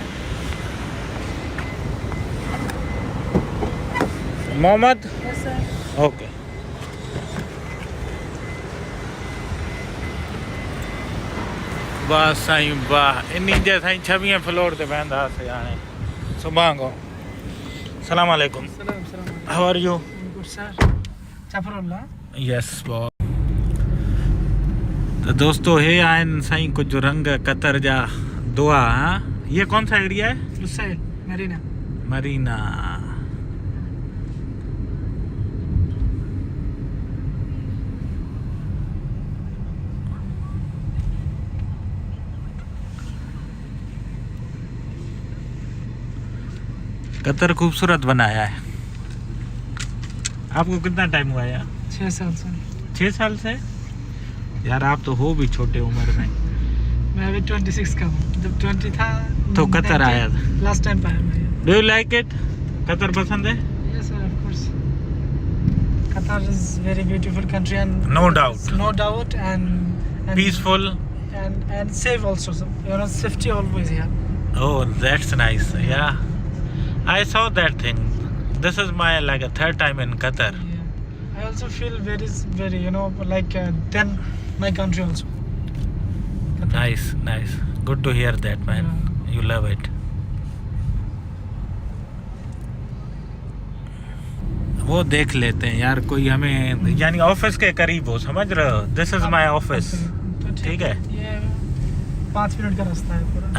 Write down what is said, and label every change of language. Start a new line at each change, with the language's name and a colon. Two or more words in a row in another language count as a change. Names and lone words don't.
Sindhi: मोहम्मद ओके वाह साईं वाह इन्हीं जे साईं 26 फ्लोर ते वेंदासीं हाणे सुभाणे खां
Arabic: سلام عليكم
English: how are you
Sindhi: यस तो दोस्तों हे आहिनि साईं कुछ रंग कतर जा दुआ
Hindi: हाँ ये कौन सा एरिया है लुसाइल मरीना मरीना कतर खूबसूरत बनाया है आपको कितना टाइम हुआ यार 6 साल से 6 साल से यार आप तो हो भी छोटे उम्र में मैं अभी 26 का हूँ जब 20 था तो कतर आया था लास्ट टाइम आया मैं
English: do you like it
Hindi: कतर पसंद है
English: yes sir of course Qatar is very beautiful country and No doubt. and peaceful and safe also so, you know safety always here oh that's nice yeah I saw that thing this is my like a 3rd time in Qatar yeah. I also feel very you know like then my country also Qatar. nice good to hear that man Yeah. you love it
Hindi: वो देख लेते हैं यार कोई हमें यानी ऑफिस के करीब हो समझ रहे हो
English: this is my office
Hindi: तो ठीक है ये 5 मिनट का रास्ता है पूरा